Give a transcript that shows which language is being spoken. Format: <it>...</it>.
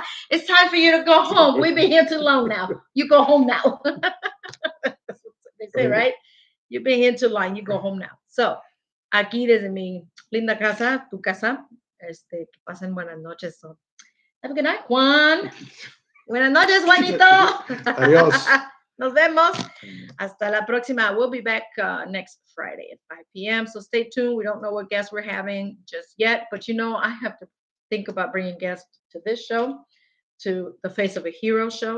<en>It's time for you to go home. We've been here too long now. You go home now. They say, right? You've been here too long. You go home now.</en> <es>So, aquí desde mi linda casa, tu casa, que pasen buenas noches.</es> <en>So, have a good night, Juan.</en> <es>Buenas noches, Juanito. Adiós. Nos vemos. Hasta la próxima.</es> <en>We'll be back next Friday at 5 p.m. So stay tuned. We don't know what guests we're having just yet, but I have to think about bringing guests to this show, to the Face of a Hero show.</en>